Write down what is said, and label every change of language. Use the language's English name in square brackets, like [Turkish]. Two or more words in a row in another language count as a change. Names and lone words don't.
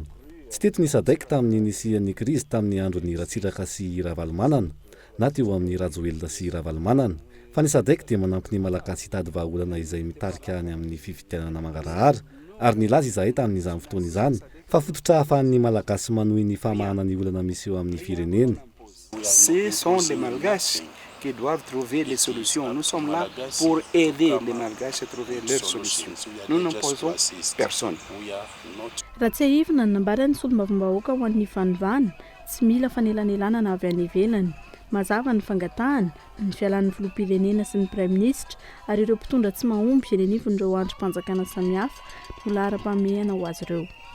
[Malagasy] Tsy teto ny sadaiky tamin'ny nisian'ny krizy tamin'ny andron'ny Ratsiraka sy Ravalomanana na teo amin'ny Rajoelina sy Ravalomanana. Fa ny sadaiky dia manampy ny malagasy hitady vahaolana izay mitarika any amin'ny fifidianana mangarahara ary nilaza izahay tamin'izany fotoana izany fa fototra ahafahan'ny malagasy manohy ny famahana ny olana misy eo amin'ny firenena. [French] Ce sont les Malgaches qui doivent trouver les solutions. Nous sommes là pour aider les Malgaches à trouver leurs solutions. Nous n'imposons personne. [Malagasy] Raha tsy ahivina ny nambarany solombavam-bahoaka ho an'ny vanivana tsy mila fanelanelana na avy any ivelany. Mazava ny fangatahana ny fialan'ny filoham-pirenena sy ny praiminisitra ary ireo mpitondra tsy mahomby eny anivon'ireo androm-panjakana samihafa no lahara-pahamehana ho azy ireo.